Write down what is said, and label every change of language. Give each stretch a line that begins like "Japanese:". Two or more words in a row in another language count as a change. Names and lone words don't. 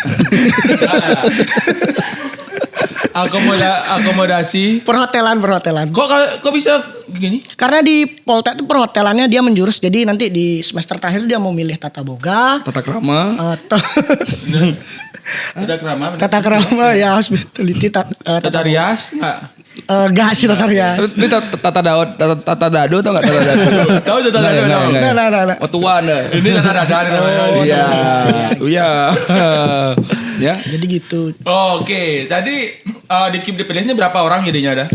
Indonesian: Akomodasi. perhotelan. Kok bisa gini? Karena di Poltek itu perhotelannya dia menjurus. Jadi nanti di semester terakhir dia mau milih tata boga Tata krama. atau Udah kerama. tata krama ya hospitality Tata rias enggak? enggak sih tata rias. Terus ini tata dado tau gak tata dado? Tahu tata dado dong. Nah. Oh tuan dah. Ini tata dada namanya. Iya. Ya. Jadi gitu. Oke, tadi di Cube The Palace-nya berapa orang jadinya ada?